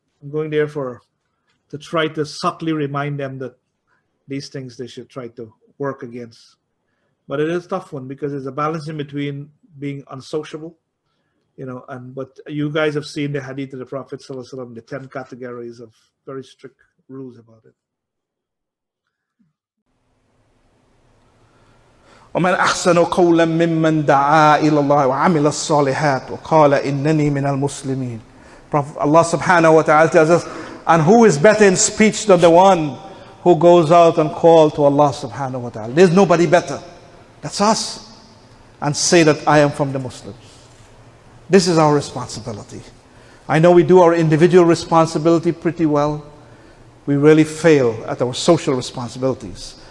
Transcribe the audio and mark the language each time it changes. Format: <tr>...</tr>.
<en>I'm going there to try to subtly remind them that these things they should try to work against. But it is a tough one because there's a balance in between being unsociable, but you guys have seen the hadith of the Prophet sallallahu alaihi wasallam, the 10 categories of very strict rules about it.</en> <ar>ومن أحسن قولا ممن دعا إلى الله وعمل الصالحات وقال إنني من المسلمين.</ar> <en>Allah subhanahu wa ta'ala tells us, and who is better in speech than the one who goes out and calls to Allah subhanahu wa ta'ala? There's nobody better. That's us. And say that I am from the Muslims. This is our responsibility. I know we do our individual responsibility pretty well. We really fail at our social responsibilities.</en>